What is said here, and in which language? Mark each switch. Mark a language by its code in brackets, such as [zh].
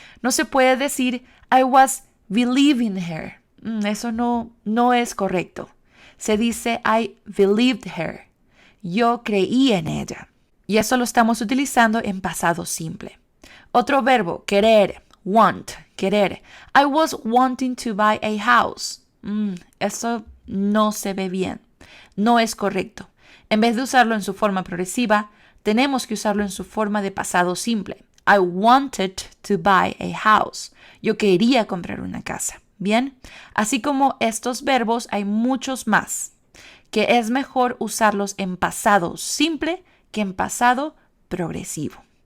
[es] No se puede decir [en] I was believing her. [es] Eso no es correcto. Se dice [en] I believed her. [es] Yo creí en ella. Y eso lo estamos utilizando en pasado simple. Otro verbo, querer, want, querer. [en] I was wanting to buy a house. [es] Eso no se ve bien. No es correcto. En vez de usarlo en su forma progresiva, tenemos que usarlo en su forma de pasado simple. [en] I wanted to buy a house. [es] Yo quería comprar una casa. ¿Bien? Así como estos verbos, hay muchos más, que es mejor usarlos en pasado simple que en pasado progresivo.